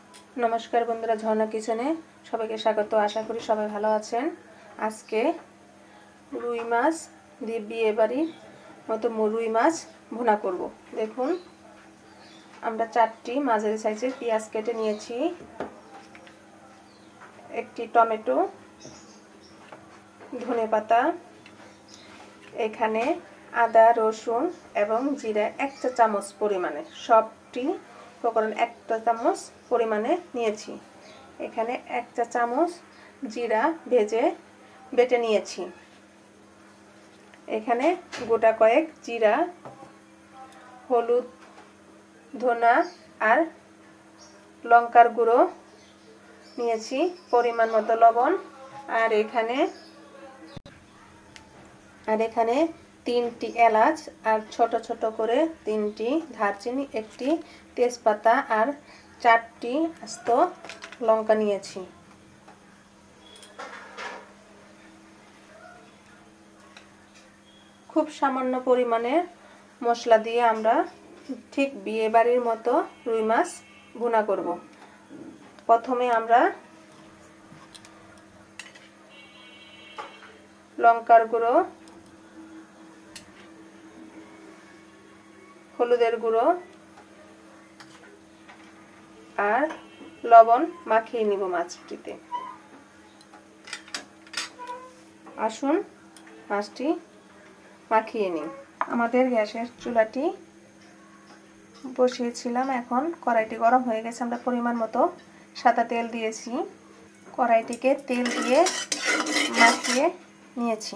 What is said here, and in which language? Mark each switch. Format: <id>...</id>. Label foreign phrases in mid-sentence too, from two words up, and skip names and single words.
<bn>নমস্কার বন্ধুরা ঝর্ণা কিচেনে সবাইকে স্বাগত। আশা করি সবাই ভালো আছেন। আজকে রুই মাছ দিয়ে বিয়ে বাড়ির মতো রুই মাছ ভুনা করব। দেখুন আমরা 4টি মাঝারি সাইজের পেঁয়াজ কেটে নিয়েছি, একটি টমেটো, ধনে পাতা, এখানে আদা রসুন এবং জিরা 1 চা চামচ পরিমাণে সবটি উপকরণ 1 চা চামচ পরিমাণে নিয়েছি। এখানে 1 চা চামচ জিরা ভেজে বেটে নিয়েছি। এখানে গোটা কয়েক জিরা, হলুদ, ধনা আর লঙ্কার গুঁড়ো নিয়েছি, পরিমাণ মতো লবণ আর এখানে 3টি এলাচ আর ছোটো ছোটো করে 3টি দারচিনি, একটি তেজপাতা আর 4টি আস্ত লঙ্কা নিয়েছি। খুব সামান্য পরিমাণে মশলা দিয়ে আমরা ঠিক বিয়ে বাড়ির মতো রুই মাছ ভুনা করব। প্রথমে আমরা লঙ্কার গুঁড়ো, হলুদের গুঁড়ো আর লবণ মাখিয়ে নিব মাছটিতে। আসুন মাছটি মাখিয়ে নিই। আমাদের গ্যাসের চুলাটি বসিয়েছিলাম, এখন কড়াইটি গরম হয়ে গেছে। আমরা পরিমাণ মতো সাদা তেল দিয়েছি, কড়াইটিকে তেল দিয়ে মাখিয়ে নিয়েছি।</bn>